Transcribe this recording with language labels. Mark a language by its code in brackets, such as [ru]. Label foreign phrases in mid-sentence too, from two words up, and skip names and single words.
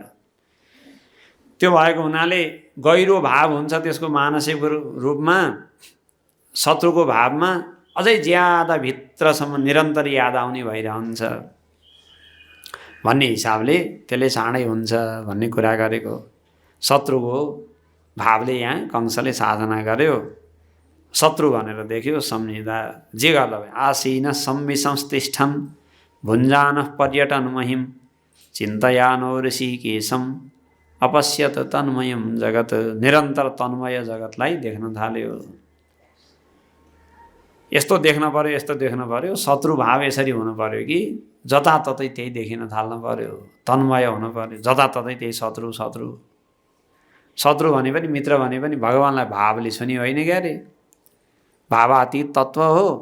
[ne] त्यो भएको हुनाले गहिरो भाव हुन्छ त्यसको मानसिक रूपमा, शत्रुको भावमा अझै ज्यादा भित्रसम्म निरन्तर याद आउने भइरहन्छ भन्ने हिसाबले त्यसले चाँडै हुन्छ भन्ने कुरा गरेको। शत्रुको भावले यहाँ कंसले साधना गर्यो, शत्रु भनेर देख्यो, सम्झिँदा जे गर्दा भयो। [sa] आसीन संविसंस्तिष्ठन् भुञ्जानः पर्यटन महिम चिन्तयानो ऋषिकेशम अपश्यत तन्मयम जगत। [ne] निरन्तर तन्मय जगतलाई देख्न थाल्यो। यस्तो देख्न पर्यो, यस्तो देख्न पर्यो। शत्रु भाव यसरी हुनु पर्यो कि जताततै त्यही देखिन थाल्न पर्यो, तन्मय हुनु पर्यो। जताततै त्यही शत्रु शत्रु शत्रु भने पनि मित्र भने पनि भगवान्लाई भावले छुने होइन क्या अरे, भावातीत तत्त्व हो।